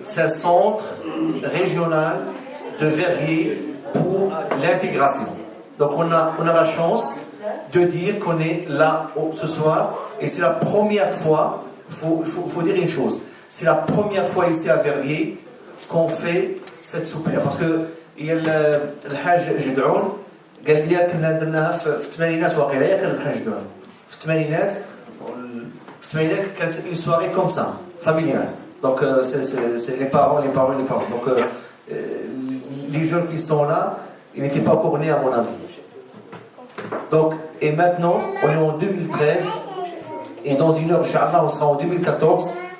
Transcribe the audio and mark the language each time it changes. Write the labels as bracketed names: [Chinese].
[French] C'est un centre régional de Verviers pour l'intégration. Donc, on a la chance de dire qu'on est là ce soir. Et c'est la première fois, il faut dire une chose, c'est la première fois ici à Verviers qu'on fait cette soupe-là. Parce que il y a [Arabic] الحاج جدعون قال لي كنا درناها في الثمانينات واقيلا ياك الحاج جدعون في الثمانينات كانت [French] une soirée comme ça familiale. Donc c'est les parents. Donc les jeunes qui sont là, ils n'étaient pas encore nés à mon avis. Donc et maintenant on est en 2013 et dans une heure Inch'Allah on sera en 2014.